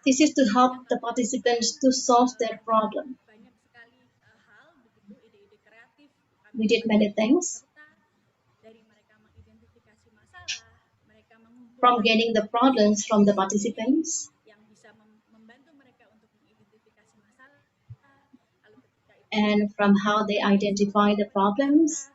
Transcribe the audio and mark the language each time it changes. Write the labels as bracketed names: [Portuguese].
[English] This is to help the participants to solve their problem. [Indonesian] Banyak sekali hal begitu, ide-ide kreatif. [English] We did many things, [Indonesian] Dari mereka mengidentifikasi masalah, mereka mengumpulkan [English] from getting the problems from the participants, [Indonesian] yang bisa membantu mereka untuk mengidentifikasi masalah. Lalu ketika itu [English] and from how they identify the problems,